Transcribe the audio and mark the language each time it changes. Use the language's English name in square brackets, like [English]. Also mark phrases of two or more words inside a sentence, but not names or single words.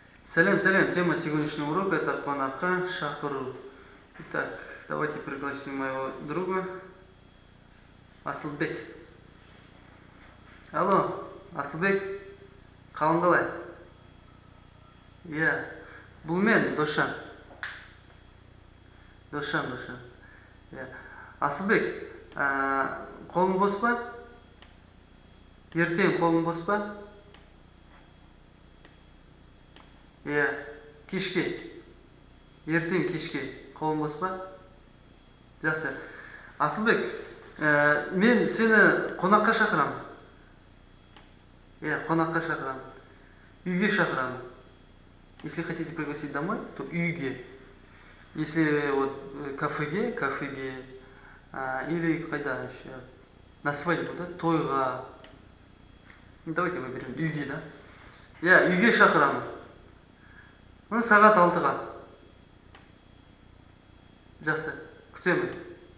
[Russian] Салям, салям. Тема сегодняшнего урока — это [Kazakh] қонаққа шақыру. [Russian] Итак, давайте пригласим моего друга Асылбек. [Kazakh] Алло, Асылбек, қалың қалай? Иә, бұл мен, Дошан. Дошан. Иә. Асылбек, қолың бос па? Ертең қолың бос па? Иә, кешке. Ертең кешке қолың бос па? Жақсы. Асылбек, мен сені қонаққа шақырамын. Иә, қонаққа шақырамын. Үйге шақырамын. [Russian] Если хотите пригласить домой, то үйге. Если вот кафеге, или қайда еще? На свадьбу, да? Тойға. Давайте выберем үйге, да? [Kazakh] Иә, үйге шақырамын. Сағат 6-ға. Жақсы, күтемін.